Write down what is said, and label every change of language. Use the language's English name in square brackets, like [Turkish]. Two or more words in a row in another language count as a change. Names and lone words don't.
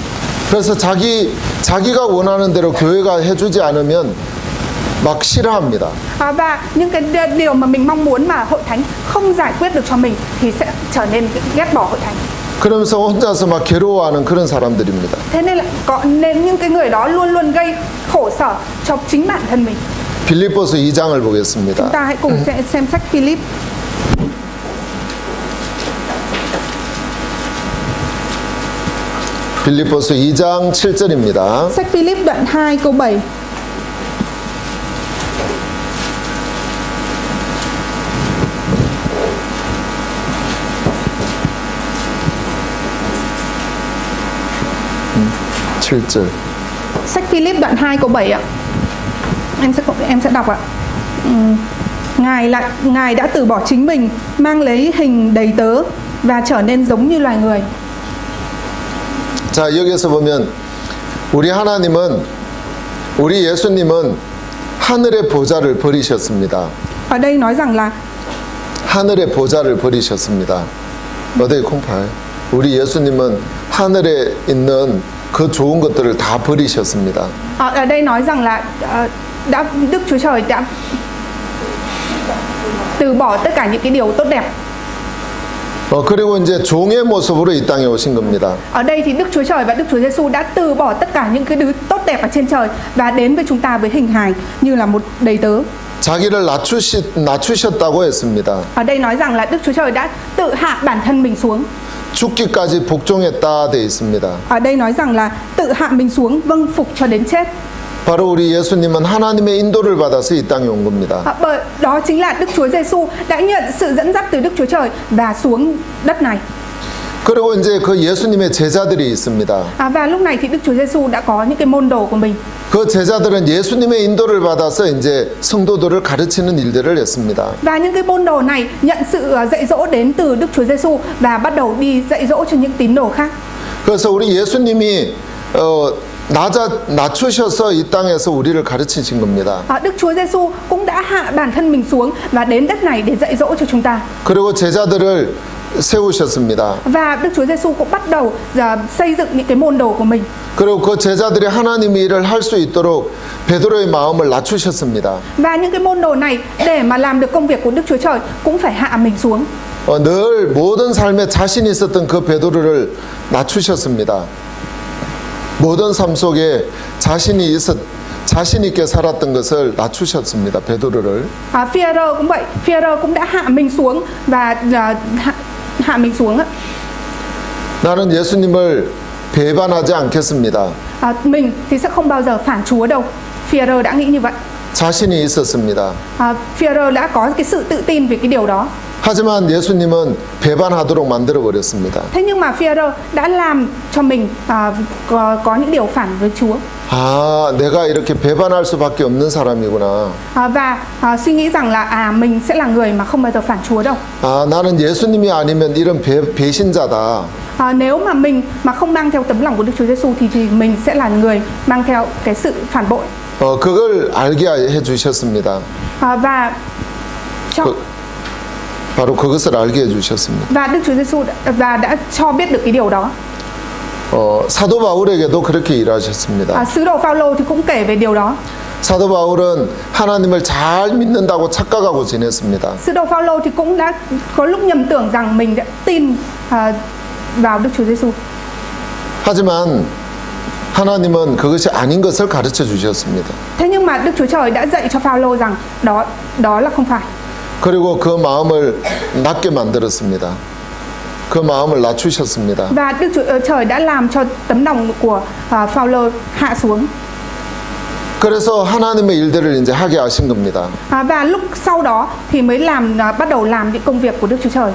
[Korean] 그래서 자기가 원하는 대로 교회가 해주지 않으면 막 싫어합니다. [Vietnamese] Và những cái điều mà mình mong muốn mà hội thánh không giải quyết được cho mình thì sẽ trở nên ghét bỏ hội thánh. [Korean] 그러면서 혼자서 막 괴로워하는 그런 사람들입니다. [Vietnamese] Thế nên là nên những cái người đó luôn luôn gây khổ sở cho chính bản thân mình. [Korean] 빌립보서 2장을 [Vietnamese] Chúng [Korean] 보겠습니다. [Vietnamese] ta hãy cùng xem sách Philip. [Korean] 빌립보서 2장 7절입니다. [Vietnamese] Sách Philip đoạn 2 câu 7. Sách Philip đoạn 2 câu 7 ạ. Em sẽ đọc ạ. Ngài đã từ bỏ chính mình, mang lấy hình đầy tớ và trở nên giống như loài người. [Korean] 자, 여기에서 보면 우리 예수님은 하늘의 보좌를 버리셨습니다. [Vietnamese] Ở đây nói rằng là [Korean] 하늘의 보좌를 버리셨습니다. 어디 콩팔? 우리 예수님은 하늘에 있는 그 좋은 것들을 다 버리셨습니다. [Vietnamese] ở đây nói rằng là Đức Chúa Trời đã từ bỏ tất cả những cái điều tốt đẹp. [Korean] 그리고 이제 종의 모습으로 이 땅에 오신 겁니다. [Vietnamese] Ở đây thì Đức Chúa Trời và Đức Chúa Giêsu đã từ bỏ tất cả những cái thứ tốt đẹp ở trên trời và đến với chúng ta với hình hài như là một đầy tớ. [Korean] 자기를 낮추셨다고 했습니다. [Vietnamese] Ở đây nói rằng là Đức Chúa Trời đã tự hạ bản thân mình xuống. [Korean] 죽기까지 복종했다 돼 있습니다. [Vietnamese] Ở đây nói rằng là tự hạ mình xuống, vâng phục cho đến chết. [Korean] 바로 우리 예수님은 하나님의 인도를 받아서 이 땅에 온 겁니다. [Vietnamese] Bởi đó chính là Đức Chúa Giêsu đã nhận sự dẫn dắt từ Đức Chúa Trời và xuống đất này. [Korean] 그리고 이제 그 예수님의 제자들이 있습니다. [Vietnamese] Và lúc này thì Đức Chúa Giêsu đã có những cái môn đồ của mình. [Korean] 그 제자들은 예수님의 인도를 받아서 이제 성도들을 가르치는 일들을 했습니다. [Vietnamese] Và những cái môn đồ này nhận sự dạy dỗ đến từ Đức Chúa Giêsu và bắt đầu đi dạy dỗ cho những tín đồ khác. [Korean] 그래서 우리 예수님이 낮추셔서 이 땅에서 우리를 가르치신 겁니다. [Vietnamese] Đức Chúa Giêsu cũng đã hạ bản thân mình xuống và đến đất này để dạy dỗ cho chúng ta. [Korean] 그리고 제자들을 세우셨습니다. [Vietnamese] Và Đức Chúa Giêsu cũng bắt đầu xây dựng những cái môn đồ của mình. [Korean] 그리고 그 제자들이 하나님의 일을 할 수 있도록 베드로의 마음을 낮추셨습니다. [Vietnamese] Và những cái môn đồ này để mà làm được công việc của Đức Chúa Trời cũng phải hạ mình xuống. [Korean] 늘 모든 삶에 자신이 있었던 그 베드로를 낮추셨습니다. 모든 삶 속에 자신 있게 살았던 것을 낮추셨습니다. 베드로를. [Vietnamese] Phi-e-rơ cũng vậy, Phi-e-rơ cũng đã hạ mình xuống và hạ mình xuống. [Korean] 나는 예수님을 배반하지 않겠습니다. [Vietnamese] Mình thì sẽ không bao giờ phản Chúa đâu. Phi-e-rơ đã nghĩ như vậy. [Korean] 자신이 있었습니다. [Vietnamese] Phi-e-rơ đã có cái sự tự tin về cái điều đó. [Korean] 하지만 예수님은 배반하도록 만들어 버렸습니다. [Vietnamese] Thế nhưng mà Phi-e-rơ đã làm cho mình có những điều phản với Chúa. [Korean] 내가 이렇게 배반할 수밖에 없는 사람이구나. [Vietnamese] Và suy nghĩ rằng là mình sẽ là người mà không bao giờ phản Chúa đâu. [Korean] 나는 예수님이 아니면 이런 배신자다. [Vietnamese] Nếu mà mình mà không mang theo tấm lòng của Đức Chúa Giêsu thì mình sẽ là người mang theo cái sự phản bội. [Korean] 그걸 알게 해 주셨습니다. [Vietnamese] Và [Korean] 바로 그것을 알게 해 주셨습니다. [Vietnamese] và Đức Chúa Giêsu đã cho biết được cái điều đó. [Korean] 사도 바울에게도 그렇게 일하셨습니다. [Vietnamese] Sứ đồ Phao-lô thì cũng kể về điều đó. [Korean] 사도 바울은 하나님을 잘 믿는다고 착각하고 지냈습니다. [Vietnamese] Sứ đồ Phao-lô thì cũng đã có lúc nhầm tưởng rằng mình đã tin vào Đức Chúa Giêsu. [Korean] 하지만 하나님은 그것이 아닌 것을 가르쳐 주셨습니다. [Vietnamese] Thế nhưng mà Đức Chúa Trời đã dạy cho Phao-lô rằng đó là không phải. [Korean] 그리고 그 마음을 낮게 만들었습니다. 그 마음을 낮추셨습니다. [Vietnamese] Và Đức Chúa Trời đã làm cho tấm lòng của Phao-lô hạ xuống. [Korean] 그래서 하나님의 일들을 이제 하게 하신 겁니다. [Vietnamese] Và lúc sau đó thì mới bắt đầu làm những công việc của Đức Chúa Trời.